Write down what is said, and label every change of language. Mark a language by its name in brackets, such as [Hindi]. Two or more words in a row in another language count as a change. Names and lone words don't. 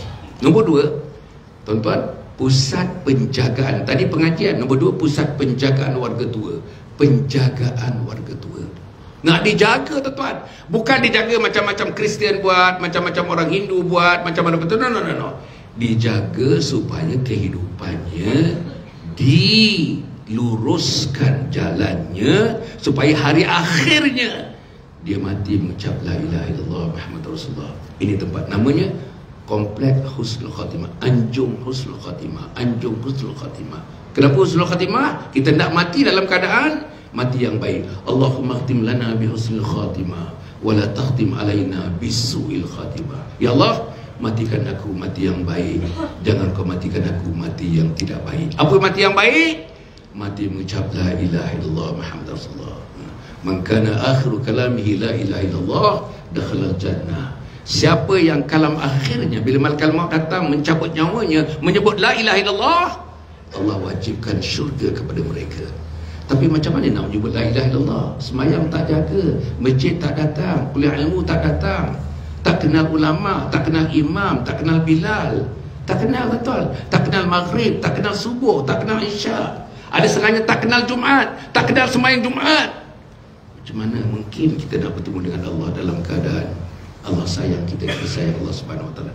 [Malay] Nombor 2, tuan-tuan, Pusat Penjagaan. Tadi pengajian. Nombor 2, Pusat Penjagaan Warga Tua. Penjagaan warga tua. Nak dijaga, tuan-tuan. Bukan dijaga macam-macam Kristian buat, macam-macam orang Hindu buat, macam-macam betul. No. Dijaga supaya kehidupannya diluruskan jalannya, supaya hari akhirnya dia mati mengucap [Arabic] لا إله إلا الله محمد رسول الله. [Malay] Ini tempat namanya Kompleks Husnul Khatimah, Anjung Husnul Khatimah, Anjung Husnul Khatimah. Kenapa Husnul Khatimah? Kita nak mati dalam keadaan mati yang baik. [Arabic] اللهم اختم لنا بحسن الخاتمة ولا تختم علينا بسوء الخاتمة. [Malay] Ya Allah, matikan aku mati yang baik, jangan kau matikan aku mati yang tidak baik. Apa mati yang baik? Mati mengucap [Arabic] لا إله إلا الله محمد رسول الله. من كان آخر كلامه لا إله إلا الله دخل الجنة. [Malay] Siapa yang kalam akhirnya bila malaikat maut datang mencabut nyawanya menyebut [Arabic] لا إله إلا الله, [Malay] Allah wajibkan syurga kepada mereka. Tapi macam mana nak menyebut [Arabic] لا إله إلا الله? [Malay] Semayang tak jaga, masjid tak datang, kuliah ilmu tak datang, tak kenal ulama, tak kenal imam, tak kenal Bilal, tak kenal, betul, tak kenal maghrib, tak kenal subuh, tak kenal isya. Ada setengahnya tak kenal Jumaat, tak kenal semayang Jumaat. Macam mana mungkin kita nak bertemu dengan Allah dalam keadaan Allah sayang kita, kita sayang Allah [Arabic] سبحانه وتعالى.